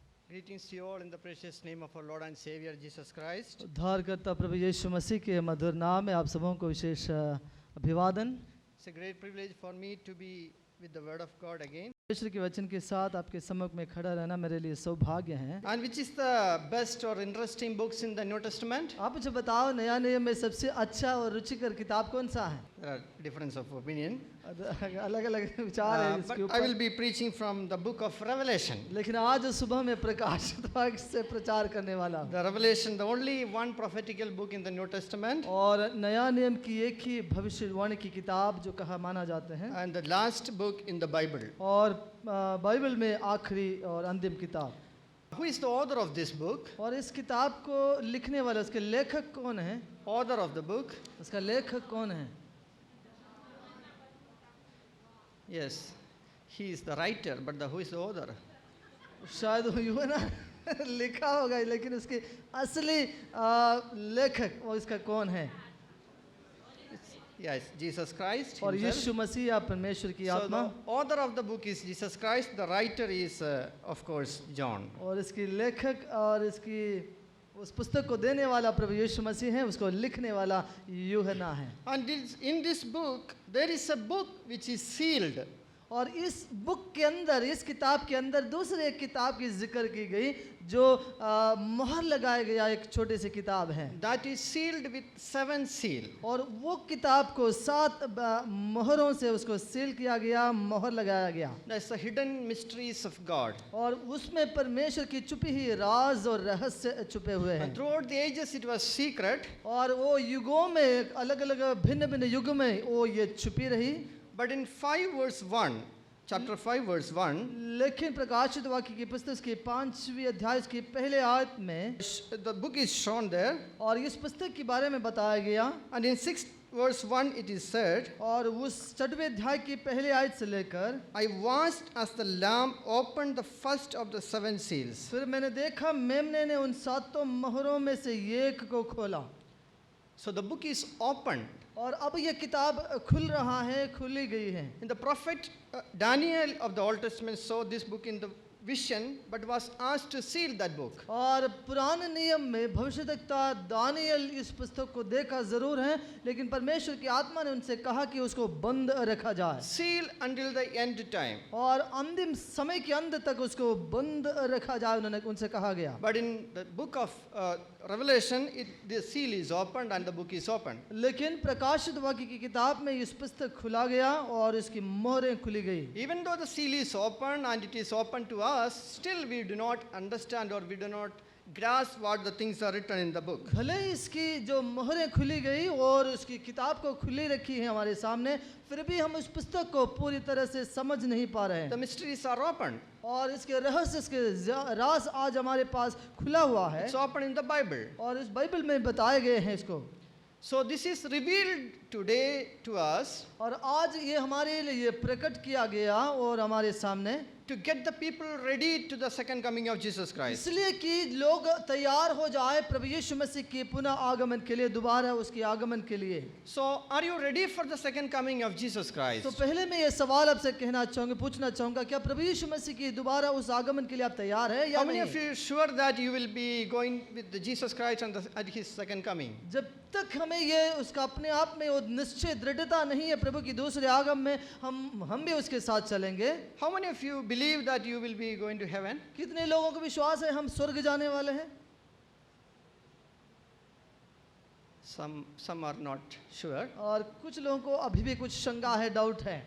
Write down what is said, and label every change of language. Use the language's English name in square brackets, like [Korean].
[English] Greetings to you all in the precious name of our Lord and Savior Jesus Christ. [Hindi] उद्धारकर्ता प्रभु यीशु मसीह के मधुर नाम में आप सबों को विशेष अभिवादन। [English] It's a great privilege for me to be with the Word of God again. [Hindi] परमेश्वर के वचन के साथ आपके सम्मुख में खड़ा रहना मेरे लिए सौभाग्य है। [English] And which is the best or interesting books in the New Testament? [Hindi] आप मुझे बताओ नया नियम में सबसे अच्छा और रुचिकर किताब कौन सा है? [English] There are difference of opinion. [Hindi] अलग-अलग विचार है इसके [English] But I will [Hindi] ऊपर। [English] be preaching from the book of Revelation. [Hindi] लेकिन आज सुबह में प्रकाशित वाक्य से प्रचार करने वाला हूँ। [English] The Revelation, the only one prophetical book in the New Testament. [Hindi] और नया नियम की एक ही भविष्यवाणी की किताब जो कहा माना जाते हैं। [English] And the last book in the Bible. [Hindi] और बाइबल में आखिरी और अंतिम किताब। [English] Who is the author of this book? [Hindi] और इस किताब को लिखने वाला उसके लेखक कौन है? [English] Author of the book? [Hindi] उसका लेखक कौन है? [English] Yes, he is the writer, but who is the author? [Hindi] शायद वो यूँ ना लिखा होगा लेकिन उसके असली लेखक वो इसका कौन है? [English] Yes, Jesus Christ [Hindi] और [English] himself. [Hindi] यीशु मसीह या परमेश्वर की [English] So [Hindi] आत्मा। [English] the author of the book is Jesus Christ. The writer is, of course, John. [Hindi] और इसकी लेखक और इसकी उस पुस्तक को देने वाला प्रभु यीशु मसीह है, उसको लिखने वाला यूहन्ना है। [English] And in this book, there is a book which is sealed. [Hindi] और इस बुक के अंदर, इस किताब के अंदर दूसरे एक किताब की जिक्र की गई जो मोहर लगाया गया एक छोटी सी किताब है। [English] That is sealed with 7 seal. [Hindi] और वो किताब को 7 मोहरों से उसको सील किया गया, मोहर लगाया गया। [English] That's the hidden mysteries of God. [Hindi] और उसमें परमेश्वर की छुपी हुई राज और रहस्य छुपे हुए हैं। [English] And throughout the ages, it was secret. [Hindi] और वो युगों में अलग-अलग भिन्न-भिन्न युग में वो ये छुपी रही। [English] But in 5 verse 1, chapter 5 verse 1, [Hindi] लेकिन प्रकाशित वाक्य की पुस्तक के 5वीं अध्याय की पहले आयत में [English] the book is shown there. [Hindi] और इस पुस्तक के बारे में बताया गया। [English] And in 6 verse 1, it is said, [Hindi] और उस 6वें अध्याय की पहले आयत से लेकर [English] I watched as the Lamb opened the first of the 7 seals. [Hindi] फिर मैंने देखा मेमने ने उन 7 मोहरों में से एक को खोला। [English] So the book is opened. [Hindi] और अब यह किताब खुल रहा है, खुली गई है। [English] And the prophet Daniel of the Old Testament saw this book in the vision, but was asked to seal that book. [Hindi] और पुराने नियम में भविष्यद्वक्ता दानियल इस पुस्तक को देखा जरूर है, लेकिन परमेश्वर की आत्मा ने उनसे कहा कि उसको बंद रखा जाए। [English] Seal until the end time. [Hindi] और अंतिम समय के अंत तक उसको बंद रखा जाए उन्होंने उनसे कहा गया। [English] But in the book of Revelation, the seal is opened and the book is opened. [Hindi] लेकिन प्रकाशित वाक्य की किताब में इस पुस्तक खुला गया और इसकी मोहरें खुली गई। [English] Even though the seal is open and it is open to us, still we do not understand or we do not grasp what the things are written in the book. [Hindi] भले इसकी जो मोहरें खुली गई और उसकी किताब को खुली रखी है हमारे सामने, फिर भी हम उस पुस्तक को पूरी तरह से समझ नहीं पा रहे [English] The [Hindi] हैं। [English] mysteries are opened. [Hindi] और इसके रहस्य, इसके राज आज हमारे पास खुला हुआ है [English] It's open in the Bible. [Hindi] और इस बाइबल में बताए गए हैं इसको। [English] So this is revealed today to us [Hindi] और आज ये हमारे लिए प्रकट किया गया और हमारे सामने [English] to get the people ready to the second coming of Jesus Christ. [Hindi] इसलिए कि लोग तैयार हो जाए प्रभु यीशु मसीह के पुनः आगमन के लिए, दोबारा उसके आगमन के लिए। [English] So are you ready for the second coming of Jesus Christ? [Hindi] तो पहले मैं ये सवाल आपसे कहना चाहूँगा, पूछना चाहूँगा, क्या प्रभु यीशु मसीह की दोबारा उस आगमन के लिए आप तैयार हैं या [English] How many [Hindi] नहीं? [English] of you are sure that you will be going with the Jesus Christ at his second coming? [Hindi] जब तक हमें ये उसका अपने आप में वो निश्चय दृढ़ता नहीं है प्रभु की दूसरे आगमन में, हम भी उसके साथ चलेंगे। [English] How many of you believe that you will be going to heaven? [Hindi] कितने लोगों को विश्वास है हम स्वर्ग जाने वाले हैं? [English] Some are not sure. [Hindi] और कुछ लोगों को अभी भी कुछ शंका है, डाउट है।